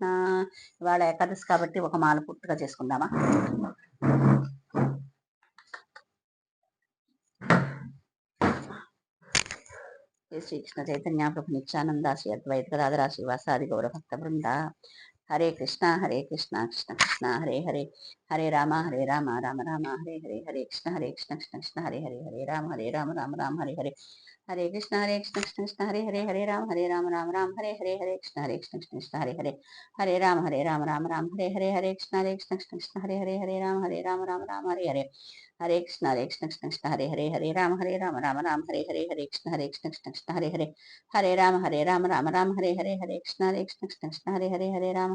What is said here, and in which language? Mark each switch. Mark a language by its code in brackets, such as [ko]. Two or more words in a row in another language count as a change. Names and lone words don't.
[te] ఇవాళ ఏకాదశి కాబట్టి ఒక మాల పూర్తిగా చేసుకుందామా? [sa] శ్రీకృష్ణ చైతన్య ప్రభు నిత్యానంద శ్రీ అద్వైత గదాధర శ్రీవాసాది గౌరభక్త బృంద హరే కృష్ణ కృష్ణ కృష్ణ హరే హరే, హరే రామ రామ రామ హరే హరే, హరే కృష్ణ కృష్ణ కృష్ణ హరే హరే, హరే రామ రామ రామ హరే హరే, హరే కృష్ణ కృష్ణ కృష్ణ హరే హరే, హరే రామ రామ హరే హరే, హరే కృష్ణ కృష్ణ కృష్ణ హరే హరే, హరే రామ రామ హరే హరే, హరే కృష్ణ కృష్ణ కృష్ణ హరే హరే, హరే రామ రామ హరే హరే, హరే కృష్ణ కృష్ణ కృష్ణ హరే హరే, హరే రామ రామ హరే హరే, హరే కృష్ణ కృష్ణ కృష్ణ హరే హరే, హరే రామ హరే హరే, హరే కృష్ణ కృష్ణ కృష్ణ హరే హరే, హరే